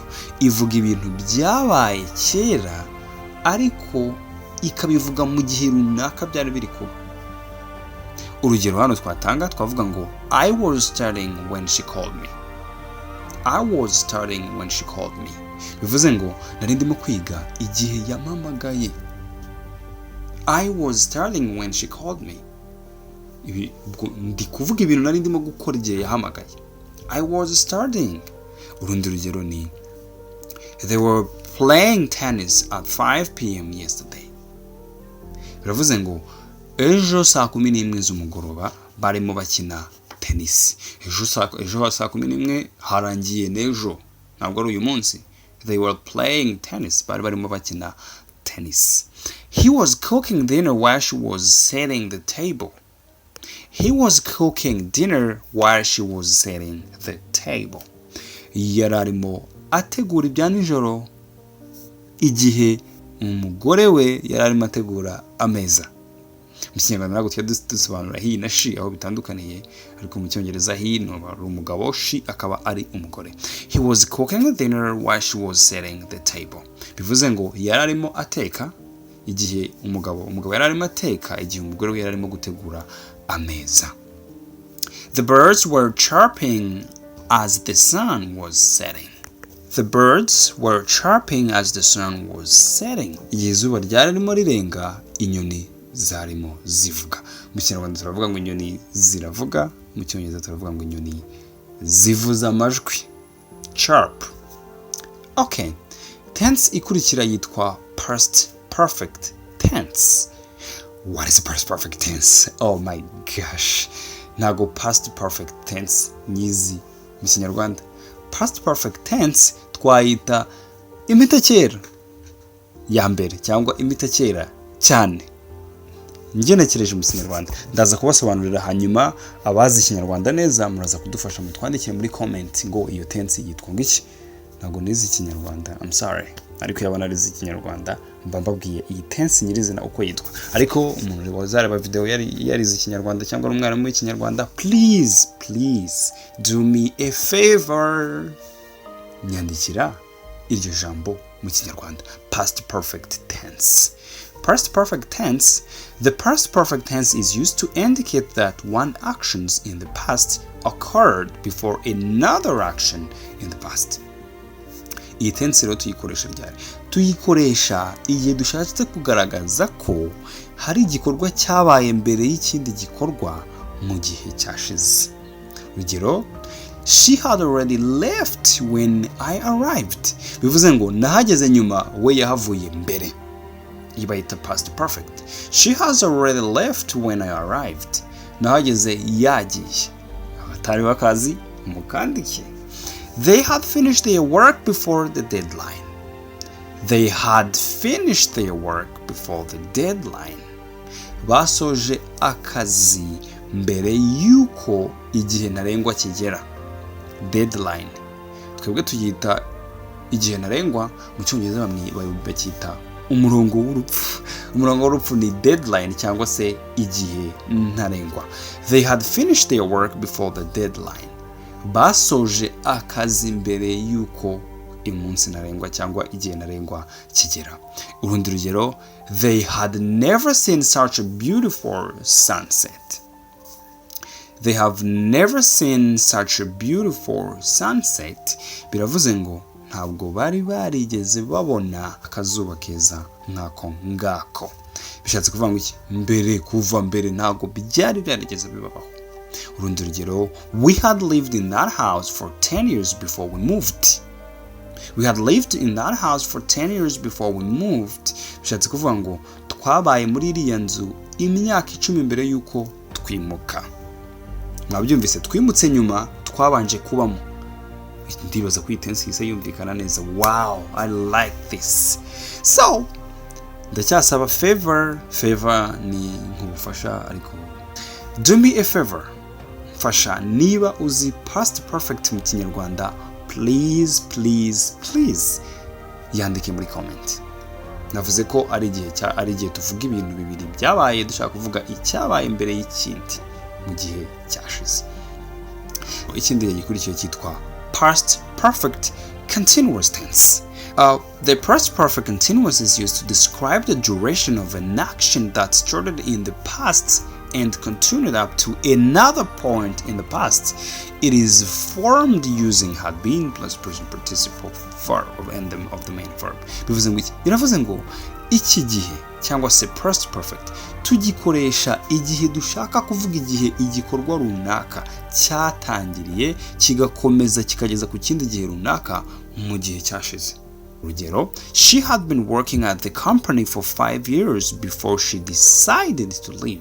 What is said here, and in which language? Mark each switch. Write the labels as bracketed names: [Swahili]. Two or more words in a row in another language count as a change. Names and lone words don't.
[Kinyarwanda] Ivuga ibintu byabaye kera ariko ikabivuga mu gihe runaka byari biri kuba. Urugero hano twatanga twavuga ngo [English] I was studying when she called me. I was studying when she called me. [Kinyarwanda] Bivuze ngo nari ndimo kwiga igihe yampamagaye. [English] I was studying when she called me. [Kinyarwanda] Ndi kuvuga ibintu nari ndimo gukora igihe yahamagaye. [English] I was studying. [Kinyarwanda] Urundi rugero ni [English] they were playing tennis at 5 p.m. yesterday. [Kinyarwanda] Biravuze ngo ejo saa 11 z'umugoroba barimo bakina tennis. Ejo saa 11 harangiye n'ejo, ntabwo ari uyu munsi. [English] They were playing tennis. [Kinyarwanda] Barimo bakina tennis. [English] He was cooking dinner while she was setting the table. he was cooking dinner while she was setting the table. [Kinyarwanda] Yari arimo ategura ibya nijoro igihe umugore we yari arimo ategura ameza. Mu Kinyarwanda ntabwo tujya dusobanura he na she aho bitandukaniye, ariko mu Cyongereza he ni umugabo, she akaba ari umugore. He was cooking dinner while she was setting the table. Bivuze ngo yari arimo ateka igihe umugabo yari arimo ateka igihe umugore we yari arimo gutegura ameza. [English] The birds were chirping as the sun was setting. The birds were chirping as the sun was setting. [Kinyarwanda] Igihe izuba ryari ririmo rirenga, inyoni zarimo zivuga. Mu Kinyarwanda turavuga ngo inyoni ziravuga, mu Cyongereza turavuga ngo inyoni zivuza amajwi. Chirp. Okay. Tense ikurikira yitwa [English] past perfect tense. What is past perfect tense? Oh my gosh. [Kinyarwanda] Ntago [English] past perfect tense [Kinyarwanda] nyizi mu Kinyarwanda. [English] Past perfect tense [Kinyarwanda] twayita imitakera ya mbere cyangwa imitakera cyane. Ngenekereje mu Kinyarwanda ndaza kubasobanurira, hanyuma abazi Ikinyarwanda neza muraza kudufasha mutwandikire muri comment ngo iyo tense yitwa ngiki. Ntago nizi Ikinyarwanda, [English] I'm sorry, [Kinyarwanda] ariko yabana arizi Ikinyarwanda mba mbabwiye iyi tense nyirizina uko yitwa. Ariko umuntu wazareba video yarizi Ikinyarwanda cyangwa umwarimu w'Ikinyarwanda, [English] please do me a favor, [Kinyarwanda] nyandikira iryo jambo mu Kinyarwanda. [English] Past perfect tense. Past perfect tense. The past perfect tense is used to indicate that one action in the past occurred before another action in the past. [Kinyarwanda] Iyi tense rero tuyikoresha igihe dushatse kugaragaza ko hari igikorwa cyabaye mbere y'ikindi gikorwa mu gihe cyashize. Urugero, [English] she had already left when I arrived. [Kinyarwanda] Bivuze ngo nahageze nyuma, we yahavuye mbere. Iyi bayita [English] past perfect. She has already left when I arrived. [Kinyarwanda] Nahageze yagiye. Abatari bakazi mukandike. [English] They had finished their work before the deadline. They had finished their work before the deadline. [Kinyarwanda] Basoje akazi mbere yuko igihe ntarengwa kigera. Deadline. Twebwe tuyita igihe ntarengwa, mu Cyongereza bacyita umurongo w'urupfu. Umurongo w'urupfu ni deadline cyangwa se igihe ntarengwa. [English] They had finished their work before the deadline. [Kinyarwanda] Basoje akazi mbere yuko umunsi ntarengwa cyangwa igihe ntarengwa kigera. Urundi rugero, [English] they had never seen such a beautiful sunset. They have never seen such a beautiful sunset. [Kinyarwanda] Biravuze ngo ntabwo bari barigeze babona akazuba keza nkako ngako. Bishatse kuvuga ngo iki? Mbere, kuva mbere ntabwo byari byarigeze bibaho. Urundi rugero, [English] we had lived in that house for 10 years before we moved. We had lived in that house for 10 years before we moved. [Kinyarwanda] Bishatse kuvuga ngo twabaye muri iriya nzu imyaka 10 mbere yuko twimuka. Mwabyumvise, twimutse nyuma, twabanje kubamo. Ndibaza ko tense isa yumvikana neza. [English] Wow, I like this. So [Kinyarwanda] ndacyasaba favor ni nkubufasha, ariko [English] do me a favor, [Kinyarwanda] fasha niba uzi [English] past perfect [Kinyarwanda] mu Kinyarwanda, please yandike muri comment. Navuze ko ari igihe tuvuga ibintu bibiri byabaye, dushaka kuvuga icyabaye mbere y'ikindi mu gihe cyashize. Ikindi gikurikiye cyitwa [English] past perfect continuous tense. The past perfect continuous is used to describe the duration of an action that started in the past and continued up to another point in the past. It is formed using had been plus present participle verb and of the main verb. [Kinyarwanda] Biravuze ngo iki gihe cyangwa se [English] past perfect [Kinyarwanda] tugikoresha igihe dushaka kuvuga igihe igikorwa runaka cyatangiriye kigakomeza kikageza ku kindi gihe runaka mu gihe cyashize. Urugero, [English] she had been working at the company for 5 years before she decided to leave.